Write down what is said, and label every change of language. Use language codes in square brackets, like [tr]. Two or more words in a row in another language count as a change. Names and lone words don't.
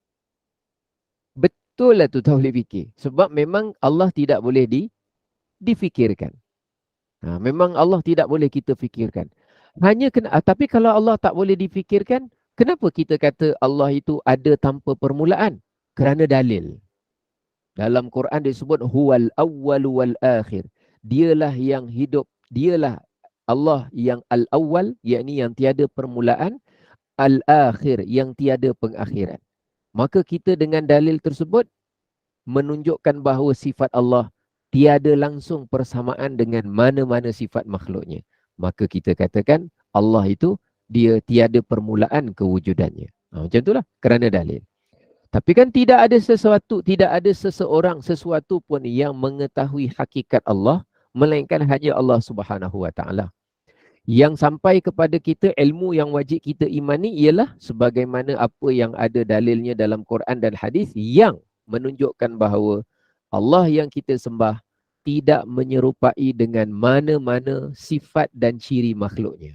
[ms] Betul lah tu tak boleh fikir. Sebab memang Allah tidak boleh difikirkan. Memang Allah tidak boleh kita fikirkan. Tapi kalau Allah tak boleh difikirkan, kenapa kita kata Allah itu ada tanpa permulaan? Kerana dalil. Dalam Quran disebut [ar] هو الأول والآخر. [ms] Dialah yang hidup, dialah Allah yang al-awwal, yakni yang tiada permulaan, al-akhir yang tiada pengakhiran. Maka kita dengan dalil tersebut menunjukkan bahawa sifat Allah tiada langsung persamaan dengan mana-mana sifat makhluknya. Maka kita katakan Allah itu dia tiada permulaan kewujudannya. Macam itulah kerana dalil. Tapi kan tidak ada seseorang, sesuatu pun yang mengetahui hakikat Allah, melainkan hanya Allah [ar] سبحانه وتعالى. [ms] Yang sampai kepada kita ilmu yang wajib kita imani ialah sebagaimana apa yang ada dalilnya dalam Quran dan hadis yang menunjukkan bahawa Allah yang kita sembah tidak menyerupai dengan mana-mana sifat dan ciri makhluknya.